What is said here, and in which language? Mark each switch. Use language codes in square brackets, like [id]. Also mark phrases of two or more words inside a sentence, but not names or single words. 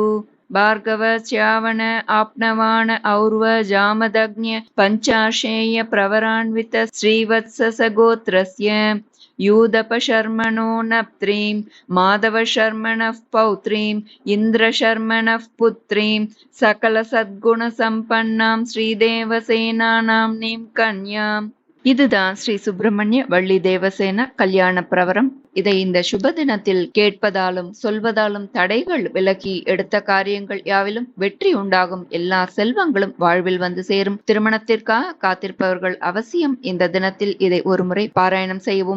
[sa] भार्गव च्यावन आप्नवान और्व जामदग्न्य पञ्चाशेय प्रवरान्वित श्रीवत्सस गोत्रस्य यूदप शर्मणो नप्त्रीं माधव शर्मणः पौत्रीं इन्द्र शर्मणः पुत्रीं सकल सद्गुण सम्पन्नां श्रीदेवसेना नाम्नीं कन्यां. [ta] இதுதான் ஸ்ரீ சுப்பிரமணிய வள்ளி தேவசேன கல்யாண பிரவரம். இதை இந்த சுப தினத்தில் கேட்பதாலும் சொல்வதாலும் தடைகள் விலகி எடுத்த காரியங்கள் யாவிலும் வெற்றி உண்டாகும், எல்லா செல்வங்களும் வாழ்வில் வந்து சேரும். திருமணத்திற்காக காத்திருப்பவர்கள் அவசியம் இந்த தினத்தில் இதை ஒருமுறை பாராயணம் செய்யவும்.